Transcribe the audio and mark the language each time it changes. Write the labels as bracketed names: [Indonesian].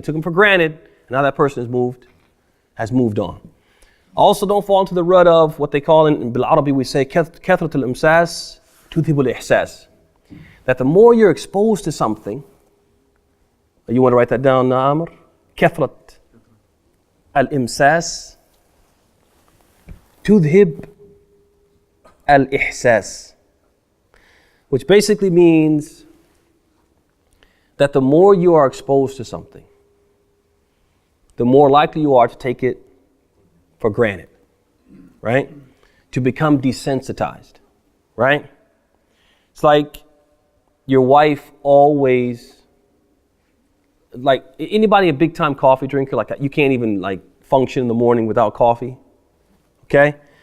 [English] They took them for granted, and now that person has moved on. Also, don't fall into the rut of what they call in Bil Arabi, we say, [Arabic] كثرة الإمساس تذهب الإحساس. [English] That the more you're exposed to something, you want to write that down, Amr? [Arabic] كثرة الإمساس تذهب الإحساس. [English] Which basically means that the more you are exposed to something, the more likely you are to take it for granted, right? To become desensitized, right? It's like your wife always, like anybody a big time coffee drinker, like you can't even like function in the morning without coffee, okay?